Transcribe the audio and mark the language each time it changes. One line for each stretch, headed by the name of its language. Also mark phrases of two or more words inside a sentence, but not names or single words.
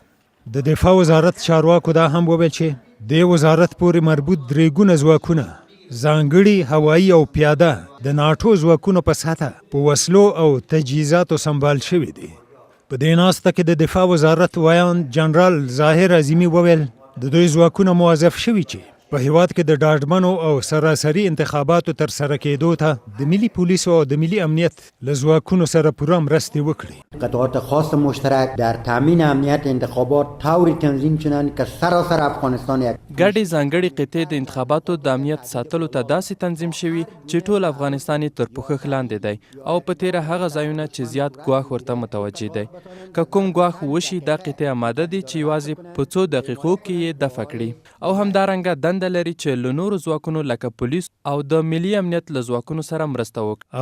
Pashto: د دفاع وزارت چارواکو دا هم وویل چې د وزارت پورې مربوط 3 ګونه ځواکونه ځانګړي هوایي او پیاده د ناټو ځواکونو په سطحه په وسلو او تجهیزاتو سمبال شوي دي. په دې ناسته کې د دفاع وزارت ویان جنرال ظاهر عظیمي وویل د دوی ځواکونه موظف شوي چې په هیواد کې د ډاډمنو او سراسري انتخاباتو ترسره کېدو ته د ملي پولیسو او د ملي امنیت له ځواکونو سره پوره مرستې وکړي.
Persian: قطعات خاص مشترک در تامین امنیت انتخابات طوری تنظیم شدند که سراسر افغانستان یک
Pashto: ګډې ځانګړي قطعې د انتخاباتو د امنیت ساتلو ته داسې تنظیم شوي چې ټول افغانستان یې تر پوښښ لاندې دی او په تیره هغه ځایونه چې زیات ګواښ ورته متوجه دی. که کوم ګواښ وشي دا قطعې آماده دي چې یوازې په څو دقیقو کې یې دفع کړي او همدارنګه دنده لري چې له نورو ځواکونو لکه پولیس او د ملي امنیت له ځواکونو سره مرسته وکړي.